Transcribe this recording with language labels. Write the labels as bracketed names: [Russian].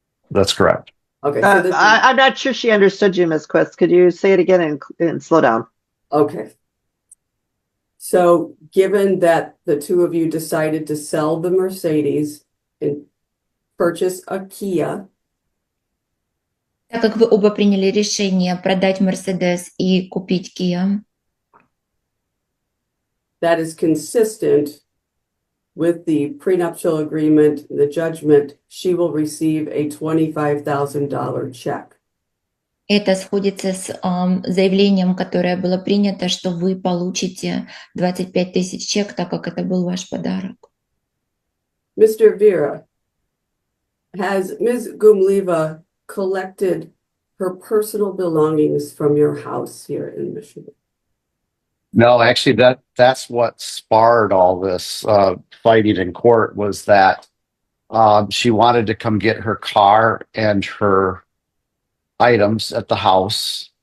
[English] That's correct. Okay. So I'm not sure she understood you, Ms. Quist. Could you say it again and slow down? Okay. So given that the two of you decided to sell the Mercedes and purchase a Kia, [Russian] Так как вы оба приняли решение продать Mercedes и купить Kia, [English] that is consistent with the prenuptial agreement, the judgment, she will receive a $25,000 check. [Russian] это сходится с заявлением, которое было принято, что вы получите 25 тысяч чек, так как это был ваш подарок. [English] Mr. Vera, has Ms. Gumliva collected her personal belongings from your house here in Michigan? No, actually, that's what sparred all this fighting in court, was that she wanted to come get her car and her items at the house.